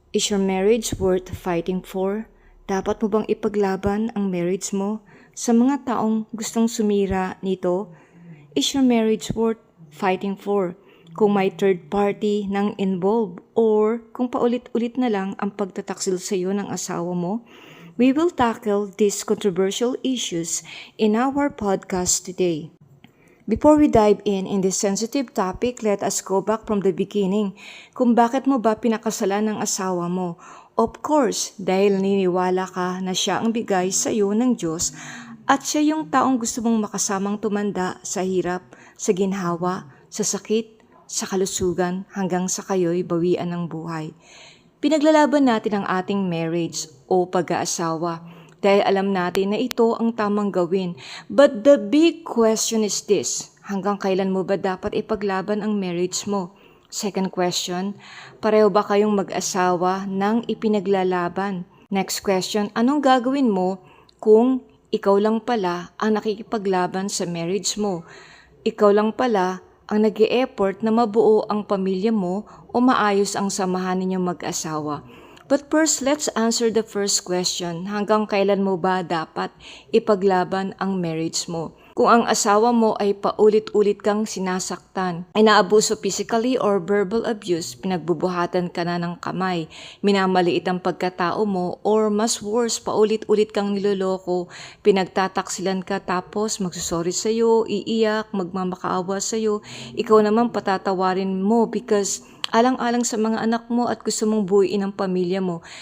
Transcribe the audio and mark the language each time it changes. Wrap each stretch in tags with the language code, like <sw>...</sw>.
<en>Is your marriage worth fighting for?</en> <tl>Dapat mo bang ipaglaban ang marriage mo sa mga taong gustong sumira nito?</tl> <en>Is your marriage worth fighting for?</en> <tl>Kung may third party nang involved or kung paulit-ulit na lang ang pagtataksil sa iyo ng asawa mo?</tl> <en>We will tackle these controversial issues in our podcast today. Before we dive in this sensitive topic, let us go back from the beginning.</en> <tl>Kung bakit mo ba pinakasalan ng asawa mo?</tl> <en>Of course,</en> <tl>dahil niniwala ka na siya ang bigay sa iyo ng Diyos at siya yung taong gusto mong makasamang tumanda sa hirap, sa ginhawa, sa sakit, sa kalusugan hanggang sa kayo'y bawian ng buhay. Pinaglalaban natin ang ating marriage o pag-aasawa dahil alam natin na ito ang tamang gawin.</tl> <en>But the big question is this,</en> <tl>hanggang kailan mo ba dapat ipaglaban ang marriage mo?</tl> <en>Second question,</en> <tl>pareho ba kayong mag-asawa nang ipinaglalaban?</tl> <en>Next question,</en> <tl>anong gagawin mo kung ikaw lang pala ang nakikipaglaban sa marriage mo? Ikaw lang pala ang nag-e-effort na mabuo ang pamilya mo o maayos ang samahan ninyong mag-asawa.</tl> <en>But first, let's answer the first question.</en> <tl>Hanggang kailan mo ba dapat ipaglaban ang marriage mo? Kung ang asawa mo ay paulit-ulit kang sinasaktan, ay naabuso</tl> <en>physically or verbal abuse,</en> <tl>pinagbubuhatan ka na ng kamay, minamaliit ang pagkatao mo, or mas worse, paulit-ulit kang niloloko, pinagtataksilan ka tapos magsusorry sa'yo, iiyak, magmamakaawa sa'yo, ikaw naman patatawarin mo because alang-alang sa mga anak mo at gusto mong buuin ang pamilya mo.</tl>